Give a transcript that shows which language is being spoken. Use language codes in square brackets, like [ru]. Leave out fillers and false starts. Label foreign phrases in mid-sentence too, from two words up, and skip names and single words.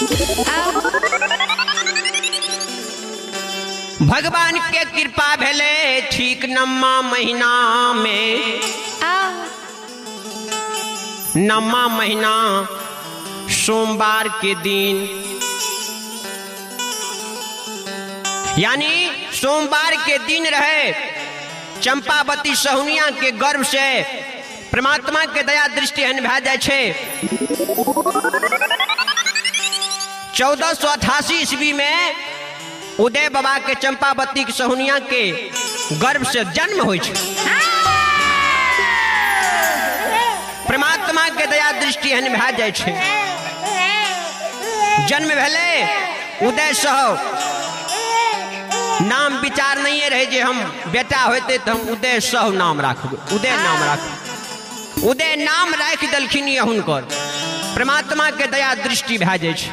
[mai] भगवान के कृपा भेले ठीक नमा महीना में नमा महीना सोमवार के दिन यानी सोमवार के दिन रहे चंपावती सहुनिया के गर्भ से परमात्मा के दया दृष्टि एहन भए जाए छे 1488 ईस्वी में उदय बाबा के चंपावती के सहुनिया के गर्भ से जन्म होय छे। परमात्मा के दया दृष्टि एहन भए जाए छे जन्म भेले उदय सह नाम विचार नहीं रहे जे हम बेटा होते तो हम उदय सह नाम राखब उदय नाम राखब उदय नाम राख दलखिन हुनकर परमात्मा के दया दृष्टि भए जाए छे।